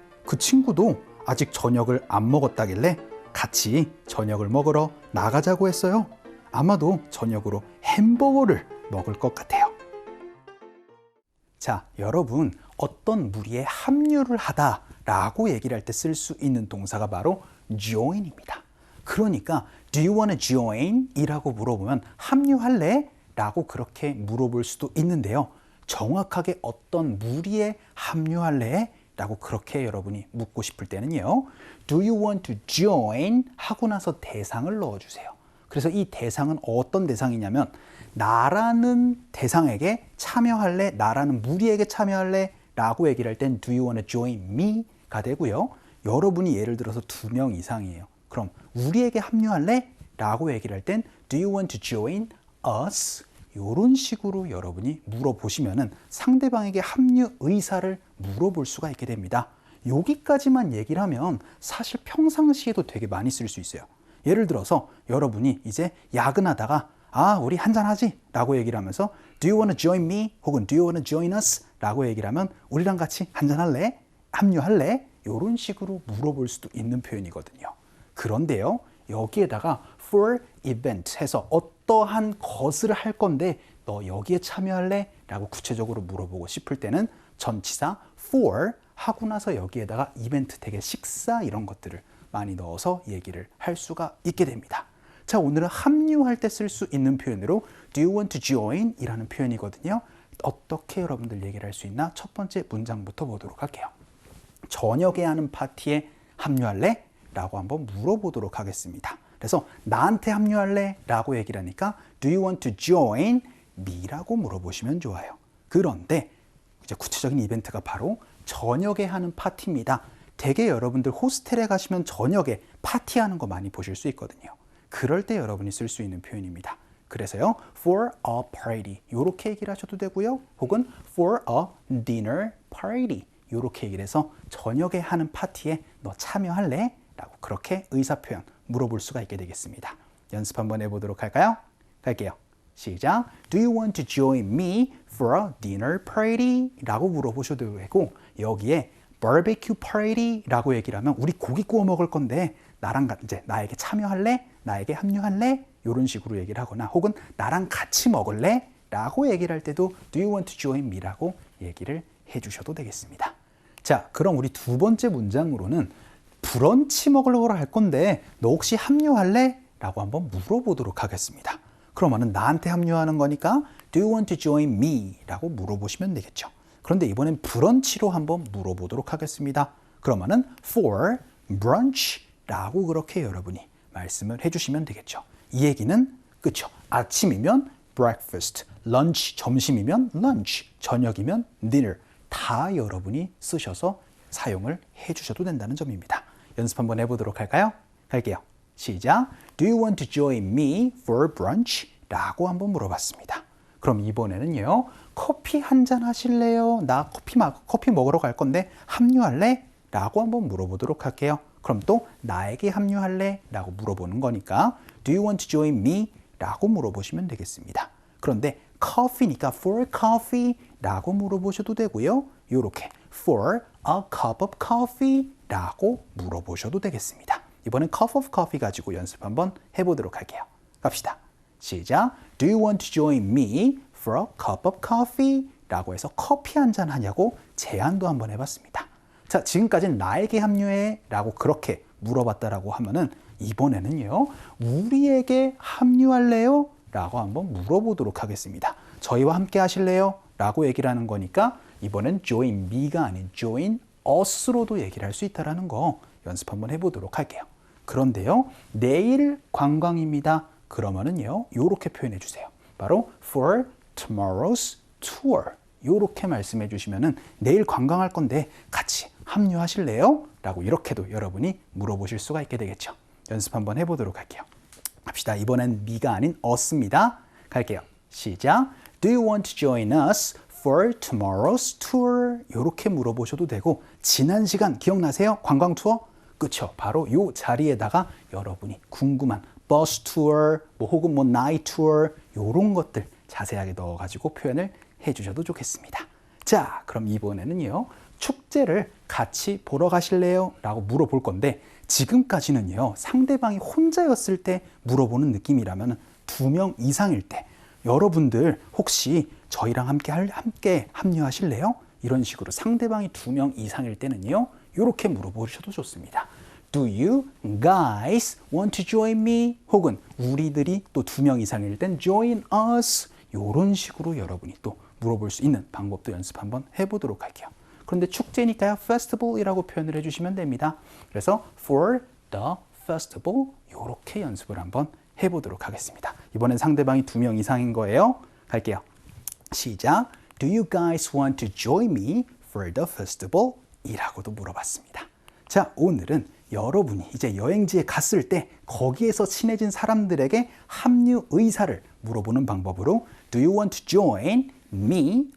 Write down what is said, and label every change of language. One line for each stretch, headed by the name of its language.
Korean: 그 친구도 아직 저녁을 안 먹었다길래 같이 저녁을 먹으러 나가자고 했어요. 아마도 저녁으로 햄버거를 먹을 것 같아요. 자, 여러분, 어떤 무리에 합류를 하다라고 얘기를 할 때 쓸 수 있는 동사가 바로 join입니다. 그러니까
English: Do you want to join?
Korean: 이라고 물어보면 합류할래? 라고 그렇게 물어볼 수도 있는데요. 정확하게 어떤 무리에 합류할래? 라고 그렇게 여러분이 묻고 싶을 때는요.
English: Do you want to join?
Korean: 하고 나서 대상을 넣어주세요. 그래서 이 대상은 어떤 대상이냐면 나라는 대상에게 참여할래? 나라는 무리에게 참여할래? 라고 얘기를 할 땐
English: Do you want to join me?
Korean: 가 되고요. 여러분이 예를 들어서 2명 이상이에요. 그럼 우리에게 합류할래? 라고 얘기를 할 땐
English: Do you want to join us?
Korean: 이런 식으로 여러분이 물어보시면은 상대방에게 합류 의사를 물어볼 수가 있게 됩니다. 여기까지만 얘기를 하면 사실 평상시에도 되게 많이 쓸 수 있어요. 예를 들어서 여러분이 이제 야근하다가 우리 한잔하지? 라고 얘기를 하면서
English: Do you want to join me?
Korean: 혹은
English: Do you want to join us?
Korean: 라고 얘기를 하면 우리랑 같이 한잔할래? 합류할래? 이런 식으로 물어볼 수도 있는 표현이거든요. 그런데요, 여기에다가 for event 해서 어떠한 것을 할 건데 너 여기에 참여할래? 라고 구체적으로 물어보고 싶을 때는 전치사 for 하고 나서 여기에다가 이벤트 되게 식사 이런 것들을 많이 넣어서 얘기를 할 수가 있게 됩니다. 자, 오늘은 합류할 때 쓸 수 있는 표현으로
English: Do you want to join?
Korean: 이라는 표현이거든요. 어떻게 여러분들 얘기를 할 수 있나? 첫 번째 문장부터 보도록 할게요. 저녁에 하는 파티에 합류할래? 라고 한번 물어보도록 하겠습니다. 그래서 나한테 합류할래? 라고 얘기를 하니까
English: Do you want to join me?
Korean: 라고 물어보시면 좋아요. 그런데 이제 구체적인 이벤트가 바로 저녁에 하는 파티입니다. 되게 여러분들 호스텔에 가시면 저녁에 파티하는 거 많이 보실 수 있거든요. 그럴 때 여러분이 쓸 수 있는 표현입니다. 그래서요,
English: for a party
Korean: 이렇게 얘기를 하셔도 되고요. 혹은
English: for a dinner party
Korean: 이렇게 얘기를 해서 저녁에 하는 파티에 너 참여할래? 라고 그렇게 의사표현 물어볼 수가 있게 되겠습니다. 연습 한번 해보도록 할까요? 갈게요. 시작.
English: Do you want to join me for a dinner party?
Korean: 라고 물어보셔도 되고 여기에
English: barbecue party
Korean: 라고 얘기를 하면 우리 고기 구워 먹을 건데 나에게 참여할래? 나에게 합류할래? 이런 식으로 얘기를 하거나 혹은 나랑 같이 먹을래? 라고 얘기를 할 때도
English: Do you want to join me?
Korean: 라고 얘기를 해주셔도 되겠습니다. 자, 그럼 우리 두 번째 문장으로는 브런치 먹으러 갈 건데 너 혹시 합류할래? 라고 한번 물어보도록 하겠습니다. 그러면은 나한테 합류하는 거니까
English: Do you want to join me?
Korean: 라고 물어보시면 되겠죠. 그런데 이번엔 브런치로 한번 물어보도록 하겠습니다. 그러면은
English: for brunch
Korean: 라고 그렇게 여러분이 말씀을 해주시면 되겠죠. 이 얘기는 그쵸. 아침이면 breakfast, lunch, 점심이면 lunch, 저녁이면 dinner 다 여러분이 쓰셔서 사용을 해주셔도 된다는 점입니다. 연습 한번 해보도록 할까요? 갈게요. 시작.
English: Do you want to join me for brunch?
Korean: 라고 한번 물어봤습니다. 그럼 이번에는요. 커피 한잔 하실래요? 나 커피 먹으러 갈 건데 합류할래? 라고 한번 물어보도록 할게요. 그럼 또 나에게 합류할래? 라고 물어보는 거니까
English: Do you want to join me?
Korean: 라고 물어보시면 되겠습니다. 그런데 커피니까
English: for coffee?
Korean: 라고 물어보셔도 되고요. 이렇게
English: for a cup of coffee?
Korean: 라고 물어보셔도 되겠습니다. 이번엔
English: cup of coffee
Korean: 가지고 연습 한번 해보도록 할게요. 갑시다. 시작.
English: Do you want to join me for a cup of coffee?
Korean: 라고 해서 커피 한잔 하냐고 제안도 한번 해봤습니다. 자, 지금까지는 나에게 합류해 라고 그렇게 물어봤다라고 하면은 이번에는요, 우리에게 합류할래요? 라고 한번 물어보도록 하겠습니다. 저희와 함께 하실래요? 라고 얘기를 하는 거니까 이번엔
English: join me
Korean: 가 아닌
English: join us
Korean: 로도 얘기를 할 수 있다는 거 연습 한번 해보도록 할게요. 그런데요, 내일 관광입니다. 그러면은요, 요렇게 표현해 주세요. 바로
English: for tomorrow's tour.
Korean: 이렇게 말씀해 주시면은 내일 관광할 건데 같이 합류하실래요? 라고 이렇게도 여러분이 물어보실 수가 있게 되겠죠. 연습 한번 해보도록 할게요. 갑시다. 이번엔 me가 아닌 us입니다. 갈게요. 시작.
English: Do you want to join us for tomorrow's tour?
Korean: 이렇게 물어보셔도 되고 지난 시간 기억나세요? 관광 투어? 그쵸. 바로 이 자리에다가 여러분이 궁금한 버스 투어, 혹은 나이트 투어 이런 것들 자세하게 넣어가지고 표현을 해주셔도 좋겠습니다. 자, 그럼 이번에는요. 축제를 같이 보러 가실래요? 라고 물어볼 건데 지금까지는요. 상대방이 혼자였을 때 물어보는 느낌이라면 2명 이상일 때 여러분들 혹시 저희랑 함께 합류하실래요? 이런 식으로 상대방이 2명 이상일 때는요. 이렇게 물어보셔도 좋습니다.
English: Do you guys want to join me?
Korean: 혹은 우리들이 또 2명 이상일 땐
English: join us.
Korean: 이런 식으로 여러분이 또 물어볼 수 있는 방법도 연습 한번 해보도록 할게요. 그런데 축제니까요. festival이라고 표현을 해주시면 됩니다. 그래서
English: for the festival
Korean: 이렇게 연습을 한번 해보도록 하겠습니다. 이번엔 상대방이 2명 이상인 거예요. 갈게요. 시작.
English: Do you guys want to join me for the festival?
Korean: 이라고도 물어봤습니다. 자, 오늘은 여러분이 이제 여행지에 갔을 때 거기에서 친해진 사람들에게 합류 의사를 물어보는 방법으로
English: Do you want to join me?